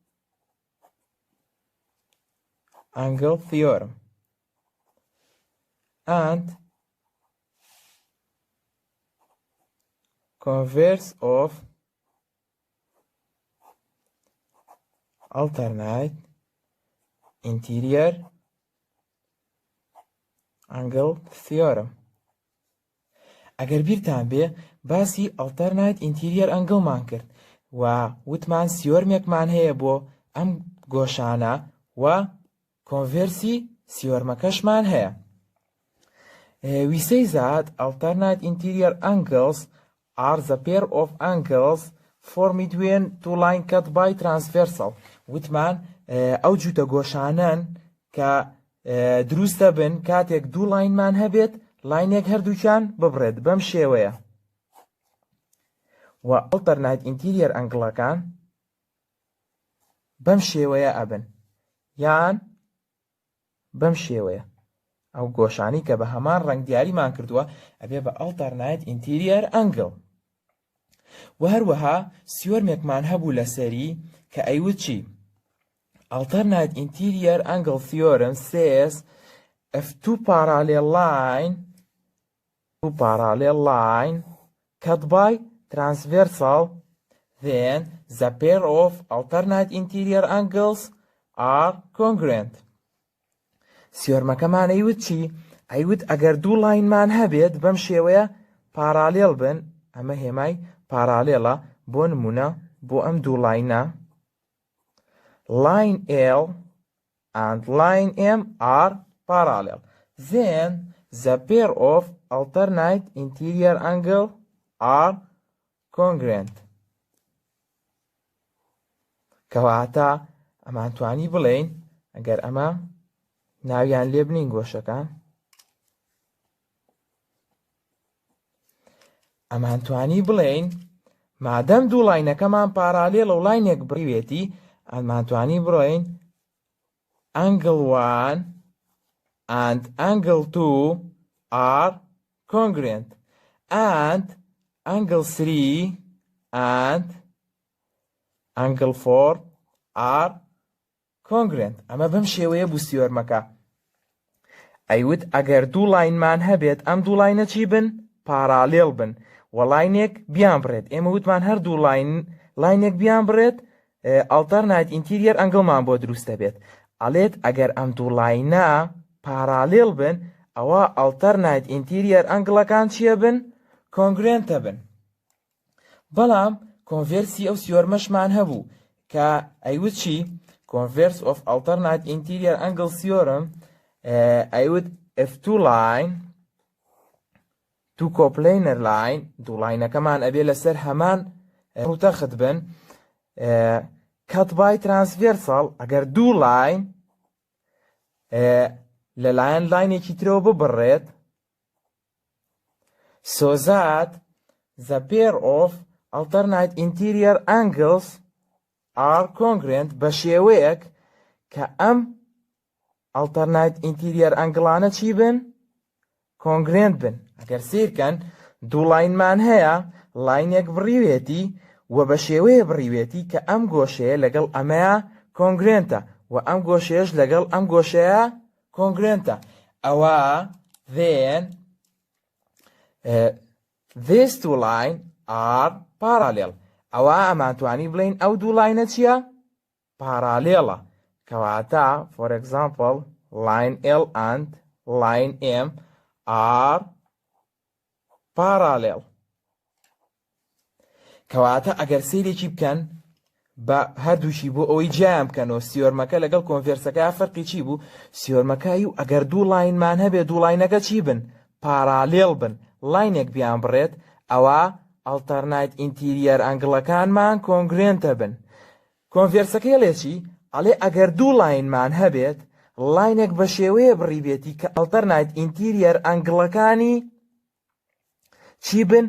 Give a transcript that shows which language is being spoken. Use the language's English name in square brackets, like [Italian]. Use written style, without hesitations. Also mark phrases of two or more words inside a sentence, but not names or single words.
[English] angle theorem and converse of alternate interior angle theorem. [Central Kurdish] ئەگەر بیرتان بێ باسی [English] alternate interior angle [Central Kurdish] مان کرد و وتمان سیۆرمێکمان هەیە بۆ ئەم گۆشانە و کۆنڤێرسی سیۆرمەکەشمان هەیە. [English] We say that alternate interior angles are the pair of angles formed between two lines cut by transversal. [Central Kurdish] وتمان ئەو جوتە گۆشانن کە دروستە بن کاتێک دوو لاینمان هەبێت، لاینێک هەردووکیان ببڕێت بەم شێوەیە. و [English] alternate interior [Central Kurdish] ئەنگڵەکان بەم شێوەیە ئەبن، یان بەم شێوەیە. ئەو گۆشانی کە بە هەمان ڕەنگ دیاریمان کردووە ئەبێ بە [English] alternate interior angle. [Central Kurdish] و هەروەها سیۆرمێکمان هەبوو لەسەری کە ئەیوت چی؟ [English] Alternate interior angle theorem says if two parallel line cut by transversal, then the pair of alternate interior angles are congruent. [Central Kurdish] سیۆرمەکەمان ئەیوت چی؟ ئەیوت ئەگەر دوو لاینمان هەبێت بەم شێوەیە پاراڵێڵ بن، ئەمە هێمای پاراڵێڵە بۆ نمونە بۆ ئەم دوو لاینە. [English] Line L and line M are parallel. Then the pair of alternate interior angle are congruent. [Central Kurdish] کەواتە ئەمانتوانی بڵێین ئەگەر ئەمە ناویان لێ بنین گۆشەکان، ئەمانتوانی بڵێین مادەم دوو لاینەکەمان پاراڵێڵە و لاینێک بڕیوێتی، ئەمانتوانی بڕۆین [English] angle 1 and angle 2 are congruent and angle 3 and angle 4 are congruent. [Central Kurdish] ئەمە بەم شێوەیە بوو سیۆرمەکە. ئەیوت ئەگەر دوو لاینمان هەبێت ئەم دوو لاینە چی بن؟ پاراڵێڵ بن و لاینێک بیان بڕێت. ئێمە وتمان هەردوو لاینێک بیان بڕێت، [English] alternate interior [Central Kurdish] ئەنگڵمان بۆ دروستە بێت. ئەڵێت ئەگەر ئەم دوو لاینە پاراڵێڵ بن ئەوە [English] alternate interior [Central Kurdish] ئەنگڵەکان چیە بن؟ congruentە بن. بەڵام کۆنڤێرسی ئەو سیۆرمەشمان هەبوو کە ئەیوت چی؟ [English] converse of alternate interior angle theorem ئەیوت if two coplanar line [Central Kurdish] دوو لاینەکەمان ئەبێ لەسەر هەمان ڕوتەخت بن [English] cut by transversal، [Central Kurdish] ئەگەر دوو لاین لەلایەن لاینێکی ترەوە ببڕێت، [English] so that the pair of alternate interior angles are congruent [Central Kurdish] بە شێوەیەک کە ئەم [English] alternate interior [Central Kurdish] ئەنگڵانە چی بن؟ congruent بن. ئەگەر سیرکەن دوو لاینمان هەیە، لاینێک بڕیوێتی و بە شێوەیە بڕیوێتی کە ئەم گۆشەیە لەگەڵ ئەمەیە کۆنگرێنتە و ئەم گۆشەیەش لەگەڵ ئەم گۆشەیە کۆنگرێنتە. [English] ئەوە then these two lines are parallel. [Central Kurdish] ئەوە ئەمانتوانی بڵێن ئەو دوو لاینە چییە؟ پاراڵێڵە. کەواتە [English] for example line L and line M are parallel. [Central Kurdish] کەواتە ئەگەر سیرێکی بکەن بە هەردووشی بۆ ئەوەی جیام بکەنەوە سیۆرمەکە لەگەڵ کۆنڤێرسەکە فەرقی چی بوو سیۆرمەکەی و ئەگەر دوو لاینمان هەبێت دوو لاینەکە چی بن پارالێڵ بن لاینێک بیان بڕێت ئەوە [English] alternate interior [Central Kurdish] ئەنگڵەکانمان کۆنگرێنتە بن کۆنڤێرسەکەی لێچی ئەڵێ ئەگەر دوو لاینمان هەبێت لاینێک بە شێوەیە بڕیبێتی کە [English] alternate interior [Central Kurdish] ئەنگڵەکانی چی بن